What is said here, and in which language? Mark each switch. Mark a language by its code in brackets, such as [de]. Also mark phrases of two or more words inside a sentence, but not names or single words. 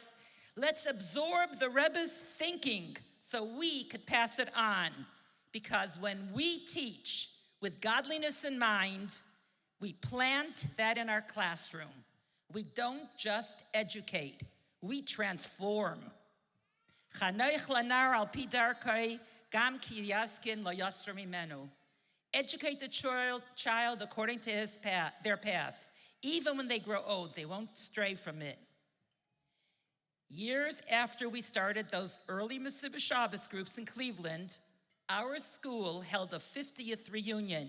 [en] Let's absorb the Rebbe's thinking so we could pass it on. Because when we teach with godliness in mind, we plant that in our classroom. We don't just educate, we transform. [he] חנוך לנער על פי דרכו, גם כי יזקין לא יסור ממנו. [en] Educate the child according to their path. Even when they grow old, they won't stray from it. Years after we started those early Mesiba Shabbos groups in Cleveland, our school held a 50th reunion.